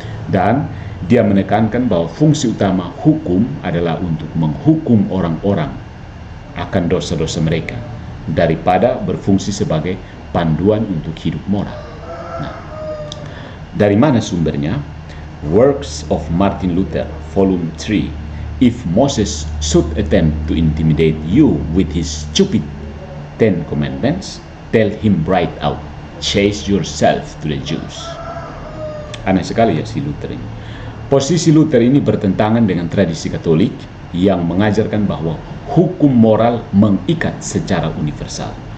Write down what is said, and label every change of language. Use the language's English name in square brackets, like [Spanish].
[Indonesian] Dan dia menekankan bahwa fungsi utama hukum adalah untuk menghukum orang-orang akan dosa-dosa mereka daripada berfungsi sebagai panduan untuk hidup moral. Nah, dari mana sumbernya? [English] Works of Martin Luther, Volume 3. If Moses should attempt to intimidate you with his stupid 10 commandments, tell him right out, chase yourself to the Jews. [Indonesian] Aneh sekali ya si Luther ini. Posisi Luther ini bertentangan dengan tradisi Katolik yang mengajarkan bahwa hukum moral mengikat secara universal.